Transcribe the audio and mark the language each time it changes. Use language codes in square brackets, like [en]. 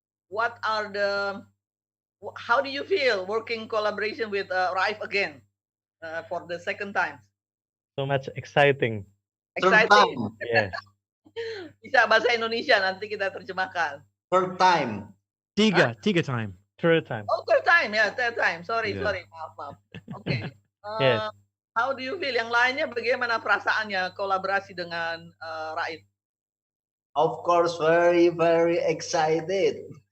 [en] What are how do you feel working collaboration with Raef again for the second time? So much exciting. third Exciting. time. Yes. [id] Bisa bahasa Indonesia nanti kita terjemahkan. [en] Third time. [id] Tiga [en] time. Third time. Oh, third time ya, third time. Sorry, Yeah. sorry, [id] maaf. Oke. [en] Yes. How do you feel? [id] Yang lainnya bagaimana perasaannya kolaborasi dengan Raef? [en] Of course, very very excited.